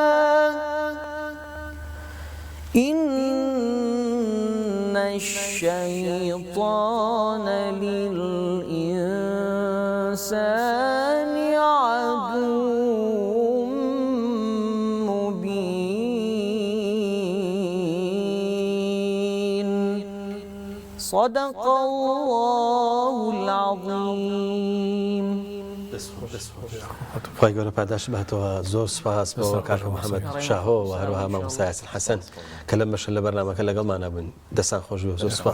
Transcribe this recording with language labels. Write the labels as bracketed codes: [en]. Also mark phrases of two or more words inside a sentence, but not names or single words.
[ar] إن الشيطان للإنسان عدو مبين صدق الله العظيم. [ckb] خی گەورە پاداش بێتەوە. زۆر سوپاس بۆ کاک محەممەد شاهۆ و هەروەها مامۆستا یاسین حەسەن کە لەم بەشە لە بەرنامەکە لەگەڵمان بوون. دەستان خۆش بێ. زۆر سوپاس.